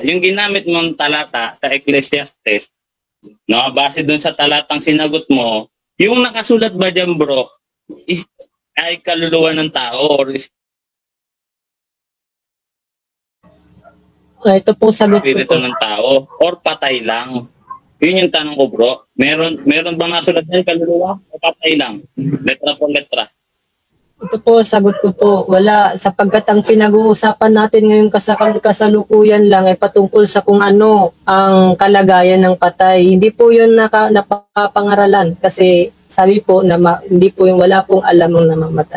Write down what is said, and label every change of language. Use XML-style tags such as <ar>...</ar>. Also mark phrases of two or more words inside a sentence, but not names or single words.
<tl>Yung ginamit mong talata sa Ecclesiastes, no, base dun sa talatang sinagot mo, yung nakasulat ba dyan, bro, ay kaluluwa ng tao or Ito po sagot ko espiritu po. ng tao or patay lang? Yun yung tanong ko, bro. Meron bang nasulat dyan kaluluwa o patay lang?</tl> <es>Letra por letra.</es> <tl>Ito po, sagot ko po, wala, sapagkat ang pinag-uusapan natin ngayon kasalukuyan lang ay patungkol sa kung ano ang kalagayan ng patay. Hindi po yun napapangaralan kasi sabi po na hindi po yung wala pong alam ang namamatay.</tl>